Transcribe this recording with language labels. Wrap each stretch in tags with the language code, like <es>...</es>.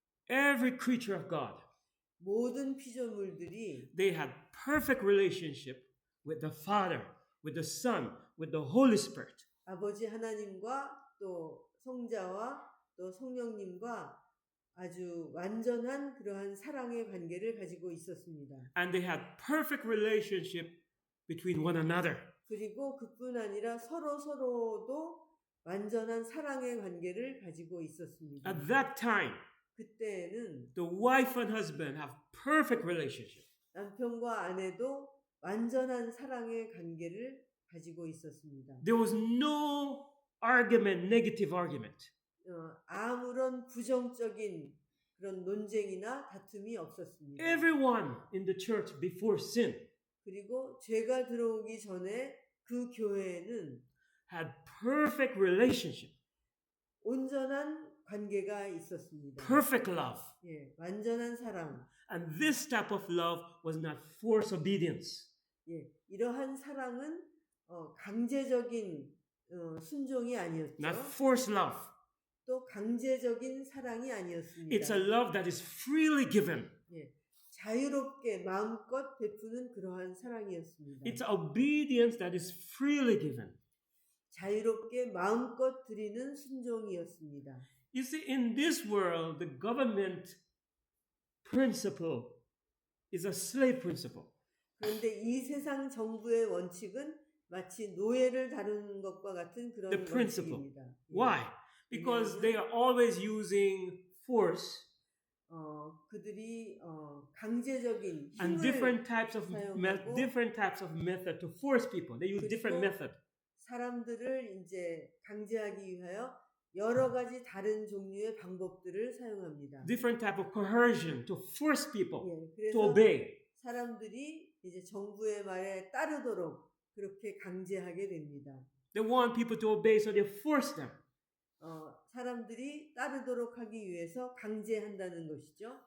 <en>every creature of God,</en> <ko>모든 피조물들이</ko> <en>they had perfect relationship with the Father, with the Son, with the Holy Spirit.</en> <ko>아버지 하나님과 또 성자와 또 성령님과 아주 완전한 그러한 사랑의 관계를 가지고 있었습니다.</ko> <en>And they had perfect relationship between one another.</en> <ko>그리고 그뿐 아니라 서로도 완전한 사랑의 관계를 가지고 있었습니다.</ko> <en>At that time,</en> <ko>그때는</ko> <en>the wife and husband have perfect relationship.</en> <ko>남편과 아내도 완전한 사랑의 관계를 가지고 있었습니다.</ko> <en>There was no argument, negative argument.</en> <ko>아무런 부정적인 그런 논쟁이나 다툼이 없었습니다.</ko> <en>Everyone in the church before sin</en> <ko>그리고 죄가 들어오기 전에 그 교회에는</ko> <en>had perfect relationship,</en> <ko>온전한 관계가 있었습니다.</ko> <en>perfect love.</en> <ko>예, 완전한 사랑.</ko> <en>And this type of love was not forced obedience.</en> <ko>예, 이러한 사랑은 강제적인 순종이 아니었죠.</ko> <en>Not forced love.</en> <ko>또 강제적인 사랑이 아니었습니다.</ko> <en>It's a love that is freely given.</en> <ko>예, 자유롭게 마음껏 베푸는 그러한 사랑이었습니다.</ko> <en>It's obedience that is freely given.</en> <ko>자유롭게 마음껏 드리는 순종이었습니다.</ko> <en>You see, in this world, the government principle is a slave principle.</en> <ko>그런데 이 세상 정부의 원칙은 마치 노예를 다루는 것과 같은 그런</ko> <en>The principle.</en> <ko>원칙입니다. 예.</ko> <en>Why? Because they are always using force</en> <ko>그들이 강제적인</ko> <en>and</en> <ko>힘을</ko> <en>different types of</en> <ko>사용하고</ko> <en>method to force people. They use different</en> <ko>그리고</ko> <en>method.</en> <ko>사람들을 이제 강제하기 위하여 여러 가지 다른 종류의 방법들을 사용합니다.</ko> <en>Different type of coercion to force people</en> <ko>예,</ko> <en>to</en> <ko>그래서</ko> <en>obey.</en> <ko>사람들이 이제 정부의 말에 따르도록 그렇게 강제하게 됩니다.</ko> <en>They want people to obey, so they force them.</en> <ko>사람들이 따르도록 하기 위해서 강제한다는 것이죠.</ko>